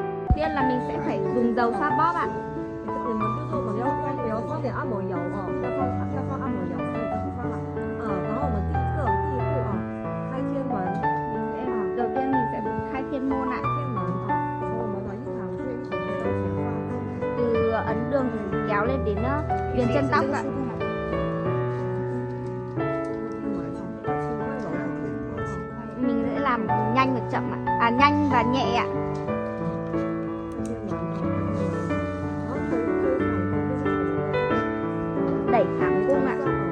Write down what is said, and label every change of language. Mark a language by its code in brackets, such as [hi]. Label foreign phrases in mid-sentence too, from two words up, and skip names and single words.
[vi] tiên là mình sẽ phải dùng dầu xoa bóp ạ. [zh] 你们就是我们要放点按摩油哦，要放按摩油，所以就放了。然后我们第一步啊，开天门。 [vi] Đầu tiên mình sẽ khai thiên môn ạ. [zh] 天门啊，从我们的一堂穴一直到前方。 [vi] Từ ấn đường kéo lên đến viền chân tóc ạ. Mình sẽ làm nhanh và chậm ạ. Nhanh và nhẹ ạ. Đẩy thẳng cung ạ.